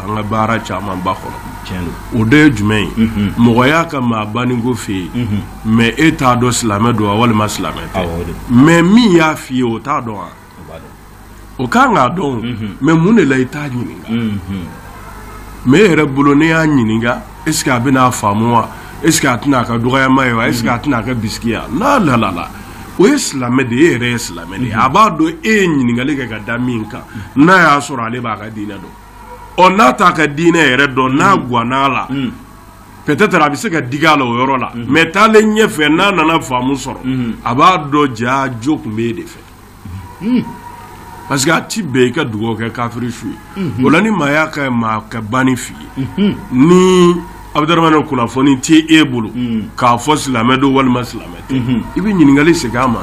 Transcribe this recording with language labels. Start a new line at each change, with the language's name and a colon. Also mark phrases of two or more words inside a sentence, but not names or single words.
Bambara: an ka baara camanba kɔnɔ o de ye jumɛn ye mɔgɔya ka maa baninko fɛ yen mɛ e t'a dɔn silamɛ don wa walima silamɛ tɛ mɛ min y'a f'i ye o t'a dɔn wa o kan k'a dɔn mɛ mun de la i t'a ɲininka mɛ e yɛrɛ bolo ne y'a ɲininka
French: est-ce que
Bambara: a bɛna faamu wa
French: est-ce que
Bambara: a tɛna ka dɔgɔyama ye wa
French: est-ce que
Bambara: a tɛna ka bisikiya la o ye silamɛ de ye e yɛrɛ ye silamɛ de ye a b'a dɔn e ye ɲininkali kɛ ka da min kan n'a y'a sɔrɔ ale b'a ka diinɛ dɔn ɔ n'a t'a ka diinɛ yɛrɛ dɔn n'a guwanna la peut-être a bɛ se ka digi a la o yɔrɔ la mais taalen ɲɛfɛ n'a nana faamu sɔrɔ a b'a dɔn jaa jo tun bɛ e de fɛ
French: parce que
Bambara: a ti bɛn i ka dugawu kɛ kafiri su ye o la ni maa y'a ka maa ka banni f'i ye ni Abdramane kunnafoni tɛ e bolo k'a fɔ silamɛ don walima silamɛ tɛ i bɛ ɲininkali segin a